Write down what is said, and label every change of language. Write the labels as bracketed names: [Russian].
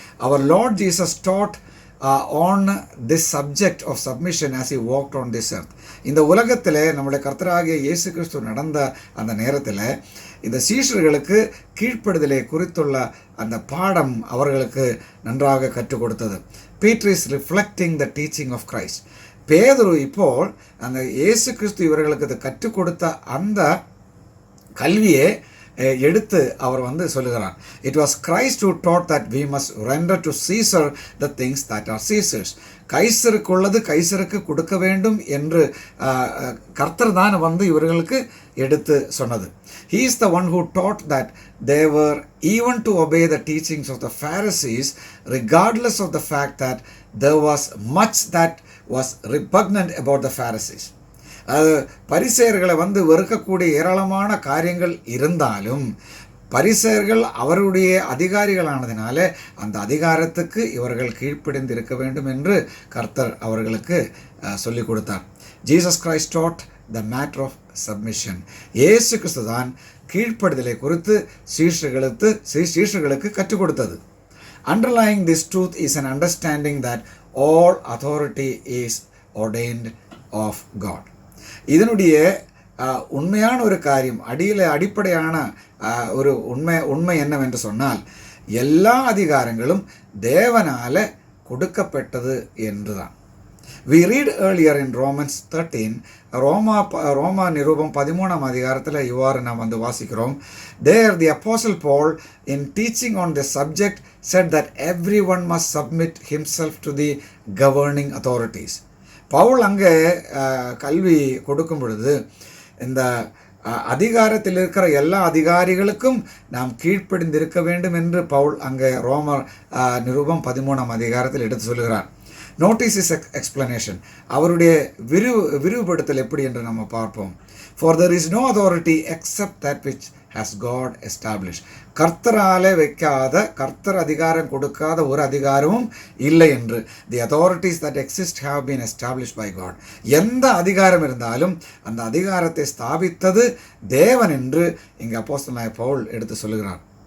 [English] அவர் Lord Jesus taught on this subject of submission as he walked on this earth. [Tamil] இந்த உலகத்தில் நம்முடைய கர்த்தராகிய இயேசு கிறிஸ்து நடந்த அந்த நேரத்தில் இந்த சீஷர்களுக்கு கீழ்ப்படுதலை குறித்துள்ள அந்த பாடம் அவர்களுக்கு நன்றாக கற்றுக் கொடுத்தது. [English] Peter is reflecting the teaching of Christ. [Tamil] பேதுரு இப்போ அந்த இயேசு கிறிஸ்து இவர்களுக்கு கற்றுக் கொடுத்த அந்த கல்வியை எடுத்து அவர் சொல்லுகிறார். [English] It was Christ who taught that we must render to Caesar the things that are Caesar's. [Tamil] கைசருக்குள்ளது கைசருக்கு கொடுக்க வேண்டும் என்று கர்த்தர் தான் இவர்களுக்கு எடுத்து சொன்னது. [English] He is the one who taught that they were even to obey the teachings of the Pharisees regardless of the fact that there was much that was repugnant about the Pharisees. [Tamil] அது பரிசேயர்களை வெறுக்கக்கூடிய ஏராளமான காரியங்கள் இருந்தாலும் பரிசேயர்கள் அவருடைய அதிகாரிகளானதினால அந்த அதிகாரத்துக்கு இவர்கள் கீழ்ப்படிந்து இருக்க வேண்டும் என்று கர்த்தர் அவர்களுக்கு சொல்லிக் கொடுத்தார். [English] Jesus Christ taught the matter of submission. [Tamil] இயேசு கிறிஸ்து தான் கீழ்ப்படுதலை குறித்து சீஷர்களுக்கு கற்றுக் கொடுத்தது. [English] Underlying this truth is an understanding that all authority is ordained of God. [Tamil] இதனுடைய உண்மையான ஒரு காரியம் அடிப்படையான ஒரு உண்மை என்னவென்று சொன்னால் எல்லா அதிகாரங்களும் தேவனால கொடுக்கப்பட்டது என்றுதான். [English] We read earlier in Romans 13, [Tamil] ரோமா நிருபம் 13ஆம் அதிகாரத்தில் இவ்வாறு நாம் வாசிக்கிறோம். [English] There the apostle Paul in teaching on the subject said that everyone must submit himself to the governing authorities. [Tamil] Pavul அங்கே கல்வி கொடுக்கும் பொழுது இந்த அதிகாரத்தில் இருக்கிற எல்லா அதிகாரிகளுக்கும் நாம் கீழ்ப்படிந்திருக்க வேண்டும் என்று பவுல் அங்கே ரோமர் நிருபம் 13ஆம் அதிகாரத்தில் எடுத்து சொல்கிறார். [English] Notice his explanation. [Tamil] அவருடைய விரிவுபடுத்தல் எப்படி என்று நம்ம பார்ப்போம். [English] For there is no authority except that which has God established. [Tamil] கர்த்தராலே வைக்காத கர்த்தர் அதிகாரம் கொடுக்காத ஒரு அதிகாரமும் இல்லை என்று. [English] The authorities that exist have been established by God. [Tamil] எந்த அதிகாரம் இருந்தாலும் அந்த அதிகாரத்தை ஸ்தாபித்தது தேவன் என்று இங்கே அப்போஸ்தலனாகிய பவுல் எடுத்து சொல்லுகிறார்.